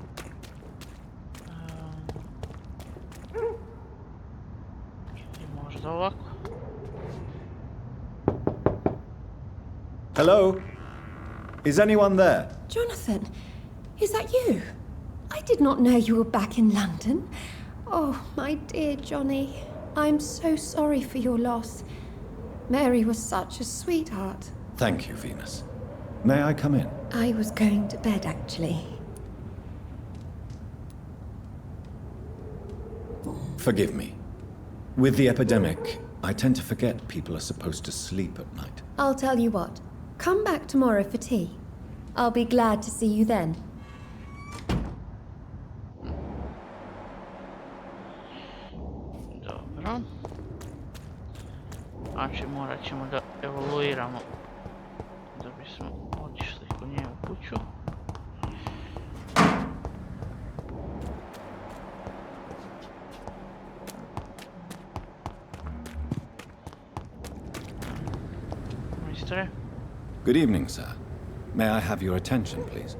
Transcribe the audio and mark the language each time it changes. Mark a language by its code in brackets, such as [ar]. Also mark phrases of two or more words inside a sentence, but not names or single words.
[sr] Ili možda ovako. [en] Hello? Is anyone there? Jonathan, is that you? I did not know you were back in London. Oh, my dear Johnny, I'm so sorry for your loss. Mary was such a sweetheart. Thank you, Venus. May I come in? I was going to bed, actually. Forgive me. With the epidemic, I tend to forget people are supposed to sleep at night. I'll tell you what. Come back tomorrow for tea. I'll be glad to see you then. [sr] Dobro. Znači morat ćemo da evoluiramo da bismo otišli kod nje u kuću. [en] Mister? Good evening, sir. May I have your attention, please?